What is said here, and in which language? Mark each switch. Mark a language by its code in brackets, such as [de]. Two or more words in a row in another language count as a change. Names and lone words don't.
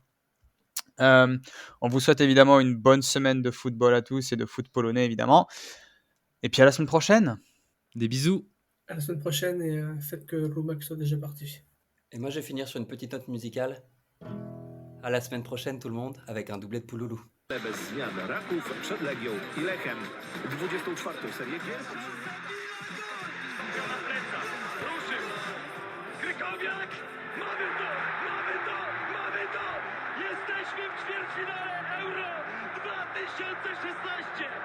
[fr] On vous souhaite évidemment une bonne semaine de football à tous et de foot polonais, évidemment. Et puis à la semaine prochaine. Des bisous. À la semaine prochaine et faites que Lomax soit déjà parti. Et moi, je vais finir sur une petite note musicale. À la semaine prochaine, tout le monde, avec un doublé de Pouloulou. [pl] Bez zmian Raków przed Legią i Lechem. 24. serię gier. Na plecach, ruszył. Krykowiak! Mamy to! Jesteśmy w ćwierćfinale Euro 2016!